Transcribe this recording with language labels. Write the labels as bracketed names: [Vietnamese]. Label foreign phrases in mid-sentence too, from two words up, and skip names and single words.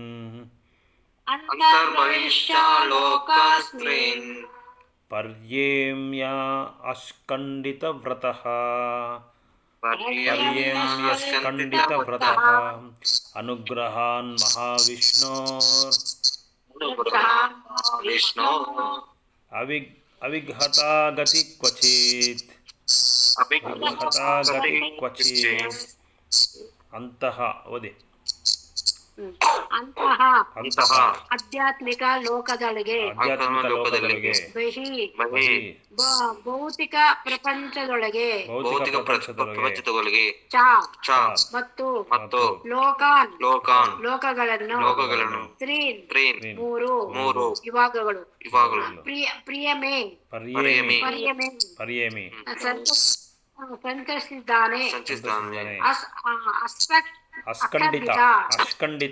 [Sanskrit] ಪರ್ಯೇಮ್ಯ ಅಸ್ಖಂಡಿತ ವ್ರತಃ ಅನುಗ್ರಹಾನ್ ಮಹಾವಿಷ್ಣೋರ್ ಅವಿಘ್ನತಾಗತಿ ಕ್ವಚಿತ್ [Kannada] ಅಂತಹ ಓದಿ. [Sanskrit] ಅಂತಹ ಅಂತಹ [Kannada] ಆಧ್ಯಾತ್ಮಿಕ ಲೋಕದೊಳಗೆ ಆಧ್ಯಾತ್ಮಿಕ ಲೋಕದೊಳಗೆ [Sanskrit] ಬಹಿ ಬಹಿ [Kannada] ಭೌತಿಕ ಪ್ರಪಂಚದೊಳಗೆ ಭೌತಿಕ ಪ್ರಪಂಚದೊಳಗೆ [Sanskrit] ಚ ಚ [Kannada] ಮತ್ತು ಮತ್ತು [Sanskrit] ಲೋಕಾನ್ ಲೋಕಾನ್ [Kannada] ಲೋಕಗಳನ್ನು ತ್ರೀನ್ [Sanskrit] ತ್ರೀನ್ [Kannada] ಮೂರು ವಿಭಾಗಗಳು ಇವಾಗಲೂ [Sanskrit] ಪ್ರಿಯಮೇ ಪರ್ಯೇಮಿ ಪರ್ಯಮೇ ಪರ್ಯೇಮಿ [Kannada] ಸಂತರಿಸಿದ್ದಾನೆ ಸಂಚಿಸ್ತಾನೆ [Sanskrit] ಅಸ್ಖಂಡಿತ ಅಸ್ಖಂಡಿತ